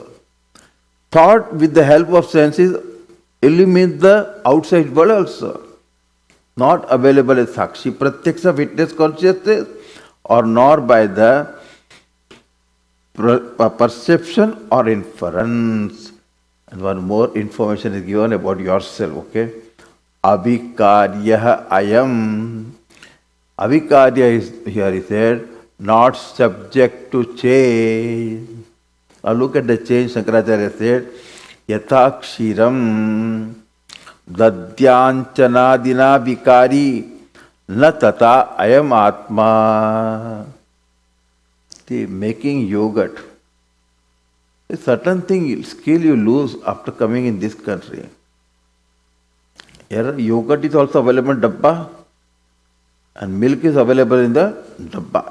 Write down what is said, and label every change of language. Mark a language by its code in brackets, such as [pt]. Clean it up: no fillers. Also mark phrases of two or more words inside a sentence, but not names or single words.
[en] Thought with the help of senses illuminates the outside world also. Not available as [sa] Sakshi Pratyaksha [en] witness consciousness or nor by the perception or inference. And one more information is given about yourself, okay? [sa] Avikarya ayam. [en] Avikarya is here he said, not subject to change. Now look at the change Shankaracharya said, [sa] Yatha kshiram dadyanchanadina vikari na tata ayam atma. [en] See, making yogurt. A certain thing, skill you lose after coming in this country. Here, yogurt is also available in dabba and milk is available in the dabba.